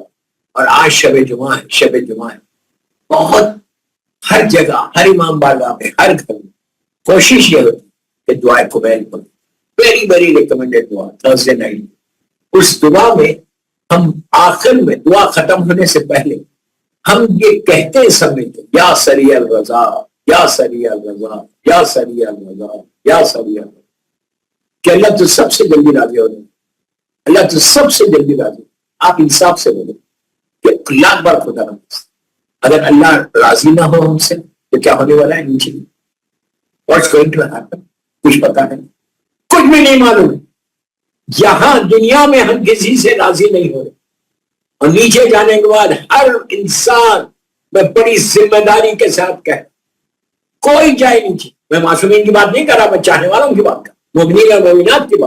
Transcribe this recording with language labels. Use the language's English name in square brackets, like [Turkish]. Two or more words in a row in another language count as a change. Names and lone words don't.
[Urdu] اور آج شب جمعہ ہے، شب جمعہ ہے، بہت ہر جگہ، ہر امام بارگاہ میں، ہر گھر میں کوشش یہ ہوتی کہ دعائے قبیل پڑھو. [English] very very recommended dua Thursday night. [Urdu] اس دعا میں ہم آخر میں دعا ختم ہونے سے پہلے ہم یہ کہتے ہیں سب ملتے، [Arabic] یا سریع الرضا، یا سریع الرضا، یا سریع الرضا، یا سریع الرضا، [Urdu] کہ اللہ تو سب سے جلدی راضی ہو جائے، اللہ تو سب سے جلدی راضی. آپ انصاف سے بولے کہ لاکھ بار خدا نفس، اگر اللہ راضی نہ ہو ہم سے تو کیا ہونے والا ہے نیچے؟ [English] What's going to happen؟ [Urdu] کچھ پتا ہے، کچھ بھی نہیں معلوم. یہاں دنیا میں ہم کسی سے راضی نہیں ہو رہے، اور نیچے جانے کے بعد ہر انسان میں بڑی ذمہ داری کے ساتھ کہہ، کوئی جائے نیچے. میں معصومین کی بات نہیں کر رہا، میں چاہنے والوں کی بات کر رہا، مومنین اور مومنات کی بات.